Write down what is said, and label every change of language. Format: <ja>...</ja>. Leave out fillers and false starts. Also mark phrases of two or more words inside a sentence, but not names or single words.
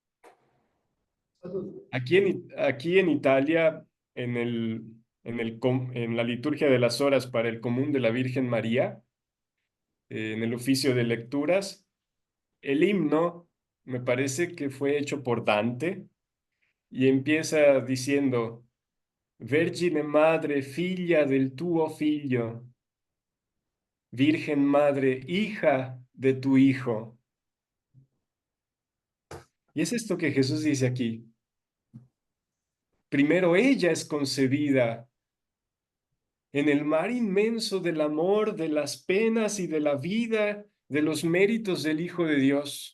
<es>Aquí en Italia, en la liturgia de las horas para el común de la Virgen María, en el oficio de lecturas, el himno me parece que fue hecho por Dante y empieza diciendo,</es> <it>Vergine Madre, figlia del tuo figlio,</it> <es>Virgen Madre, hija de tu Hijo. Y es esto que Jesús dice aquí. Primero ella es concebida en el mar inmenso del amor, de las penas y de la vida, de los méritos del Hijo de Dios.</es>